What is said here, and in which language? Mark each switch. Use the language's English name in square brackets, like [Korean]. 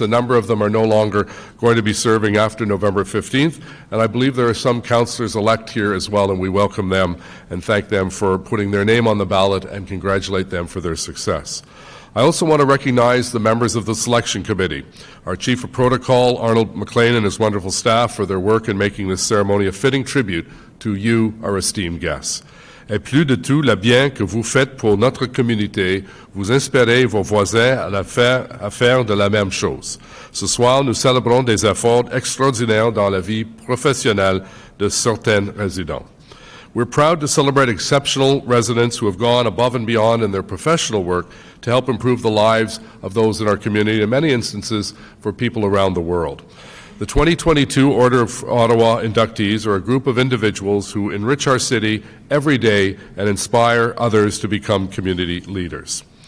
[English] A number of them are no longer going to be serving after November 15th, and I believe there are some councillors-elect here as well, and we welcome them and thank them for putting their name on the ballot and congratulate them for their success. I also want to recognize the members of the Selection Committee, our Chief of Protocol, Arnold McLean, and his wonderful staff for their work in making this ceremony a fitting tribute to you, our esteemed guests. [French] Et plus de tout, le bien que vous faites pour notre communauté, vous inspirez vos voisins à faire de la même chose. Ce soir, nous célébrons des efforts extraordinaires dans la vie professionnelle de certains résidents. [English] We're proud to celebrate exceptional residents who have gone above and beyond in their professional work to help improve the lives of those in our community, in many instances for people around the world. The 2022 Order of Ottawa inductees are a group of individuals who enrich our city every day and inspire others to become community leaders.